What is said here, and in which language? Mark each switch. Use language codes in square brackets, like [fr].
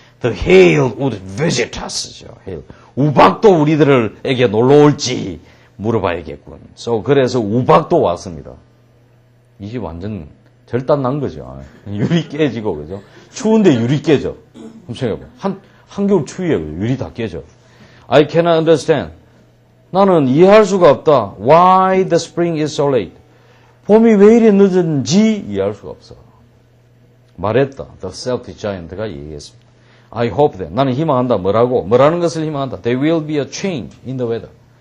[en] The hail would visit us죠. hail. [ko] 우박도 우리들에게 놀러 올지 물어봐야겠군. 그래서 우박도 왔습니다. 이 집 완전 절단 난 거죠. 유리 깨지고, 그죠? 추운데 유리 깨져. 엄청 한겨울 추위에 유리 다 깨져. [en] I cannot understand. [ko] 나는 이해할 수가 없다. [en] Why the spring is so late. [ko] 봄이 왜 이리 늦은지 이해할 수가 없어. 말했다. [en] The selfish giant가 [ko] 얘기했습니다. [en] I hope that. [ko] 나는 희망한다. 뭐라는 것을 희망한다. [en] There will be a change in the weather.